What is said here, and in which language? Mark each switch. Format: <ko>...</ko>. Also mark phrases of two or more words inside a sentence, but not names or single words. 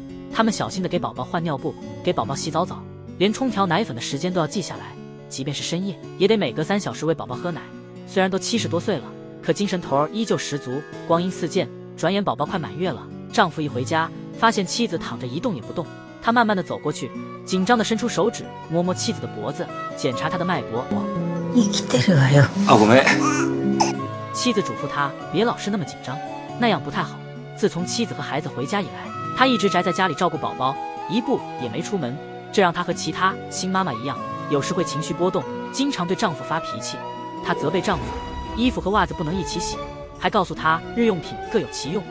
<zh>他们小心地给宝宝换尿布，给宝宝洗澡澡，连冲调奶粉的时间都要记下来，即便是深夜也得每隔3小时喂宝宝喝奶。虽然都70多岁了，可精神头依旧十足，光阴似箭。转眼宝宝快满月了，丈夫一回家发现妻子躺着一动也不动，他慢慢地走过去，紧张地伸出手指摸摸妻子的脖子，检查她的脉搏。</zh> <ja>生きてるわよ。あ、ごめん。</ja> <zh>妻子嘱咐他别老是那么紧张，那样不太好。自从妻子和孩子回家以来，他一直宅在家里照顾宝宝，一步也没出门，这让他和其他新妈妈一样，有时会情绪波动，经常对丈夫发脾气。她责备丈夫衣服和袜子不能一起洗，还告诉他日用品各有其用。</zh>